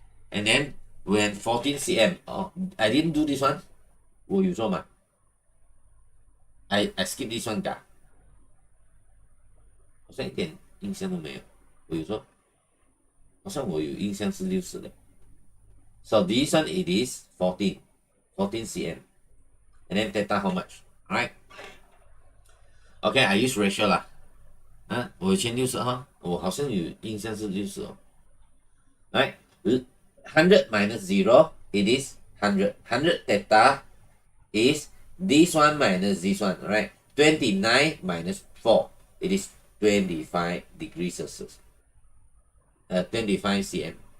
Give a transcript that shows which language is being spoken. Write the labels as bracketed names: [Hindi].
[English] And then when 14 cm, I didn't do this one. [Chinese] 我有做吗? [English] I skip this one [Chinese] 噶，好像一点印象都没有。我有做，好像我有印象是60的。 [English] So this one it is 14 cm. And then theta how much? Alright. Okay, I use ratio 啦。 [Chinese] 我以前60哈，我好像有印象是60哦。 [English] Right, 100 minus 0, it is 100. 100 theta is this one minus this one, right? 29 minus 4, it is 25 degrees Celsius. 25 cm.